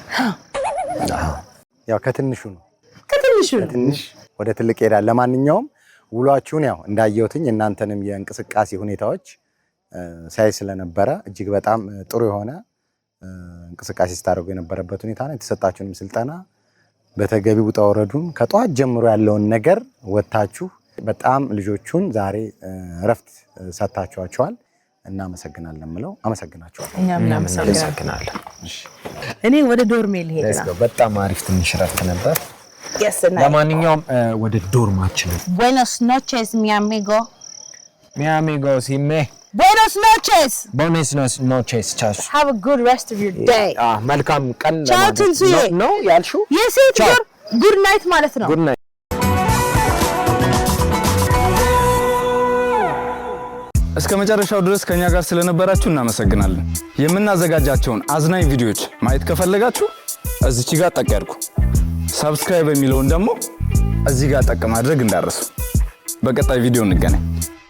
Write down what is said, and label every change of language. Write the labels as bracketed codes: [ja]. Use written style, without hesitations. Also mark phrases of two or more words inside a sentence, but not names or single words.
[am] ያው ከትንሽ ወደ ትልቅ ይሄዳል። ለማንኛውም ውሏችሁን ያው እንዳየሁትኝ እናንተንም የእንቅስቃሴ ሁኔታዎች ሳይ ስለነበረ እጅግ በጣም ጥሩ የሆነ እንቅስቃሴ ስታደርጉ የነበረበት ሁኔታ ነው። የተሰጣችሁንም ስልጠና በተገቢ ውጣ ወረዱን ከጧት ጀምሮ ያለውን ነገር ወጣችሁ በጣም ልጆቹን ዛሬ እረፍት ሰጣችኋቸዋል። እናመሰግናለን ምለው አመሰግናችኋለሁ። እኛም እናመሰግናለን። እኔ ወደ ዶርሜ ልሄድ ነው። በጣም አሪፍ ትንሽ ረፍት ነበር። ለማንኛውም ወደ ዶርማችን [es] Buenos noches mi amigo. Mi amigo ሲሜ Buenos noches. Buenos noches. [am] ቻው። [en] Have a good rest of your day. [am] መልካም ቀን ቻው ትንሱዬ ነው ያልሽው? የሴት [en] good night [am] ማለት ነው። [en] good night። [am] እስከ መጨረሻው ድረስ ከኛ ጋር ስለነበራችሁ እናመሰግናለን። የምናዘጋጃቸውን አዝናኝ ቪዲዮዎች ማየት ከፈለጋችሁ እዚች ጋር ጠቅ ያድርጉ። ሰብስክራይብ የሚለውን ደግሞ እዚህ ጋር ጠቅ ማድረግ እንዳትረሱ። በቀጣይ ቪዲዮ እንገናኝ።